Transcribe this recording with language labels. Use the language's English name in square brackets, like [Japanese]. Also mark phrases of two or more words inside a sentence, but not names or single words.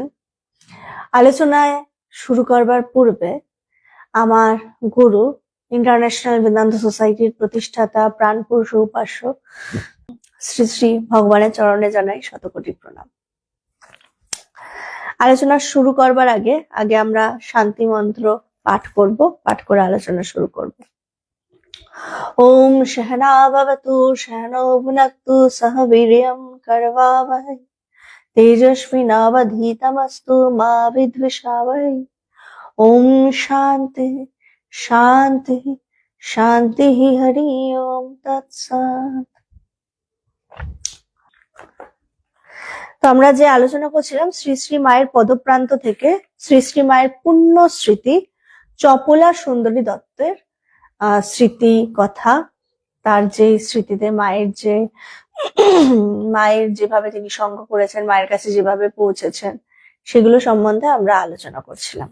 [Bangla] আলোচনায় শুরু করবার পূর্বে আমার গুরু, ইন্টারন্যাশনাল বেদান্ত সোসাইটির প্রতিষ্ঠাতা, প্রাণপুরুষ ও উপাস্য শ্রী শ্রী ভগবানের চরণে জানাই শতকোটি প্রণাম। আলোচনা শুরু করবার আগে আমরা শান্তি মন্ত্র পাঠ করব। পাঠ করে আলোচনা শুরু করব। [Sanskrit] ওম सहना भवतु सहनौ भुनक्तु सह वीर्यं करवावहै तेजस्विनावधीतमस्तु मा विद्विषावहै। ओम शांति शांति शांति हरि ओम तत्सत्। [Bangla] তো আমরা যে আলোচনা করছিলাম শ্রী শ্রী মায়ের পদপ্রান্ত থেকে শ্রী শ্রী মায়ের পুণ্য স্মৃতি চপলা সুন্দরী দত্তের স্মৃতি কথা, তার যে স্মৃতিতে মায়ের যেভাবে তিনি সঙ্গ করেছেন, মায়ের কাছে যেভাবে পৌঁছেছেন, সেগুলো সম্বন্ধে আমরা আলোচনা করছিলাম।